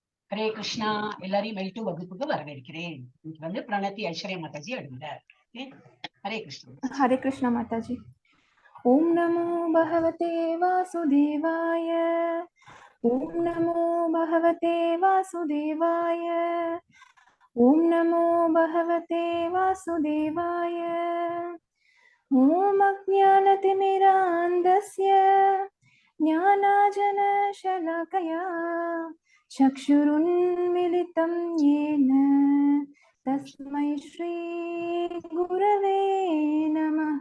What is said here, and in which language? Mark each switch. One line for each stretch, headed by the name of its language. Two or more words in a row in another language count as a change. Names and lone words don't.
Tamil: ஹரே கிருஷ்ணா. எல்லாரையும் மெல்ட்டு வகுப்புக்கு வரவேற்கிறேன். இன்னைக்கு வந்து பிரணத்தி ஐஸ்வர்யா மாதாஜி எழுதுறார். ஹரே கிருஷ்ணா.
Hindi: हरे कृष्णा माताजी।
Sanskrit: ओम नमो भगवते वासुदेवाय। ओम नमो भगवते वासुदेवाय। ओम नमो भगवते वासुदेवाय। ओम अज्ञानतिमिरान्धस्य ज्ञानाञ्जनशलाकया चक्षुरुन्मीलितं येन तस्मै श्री गुरवे नमः।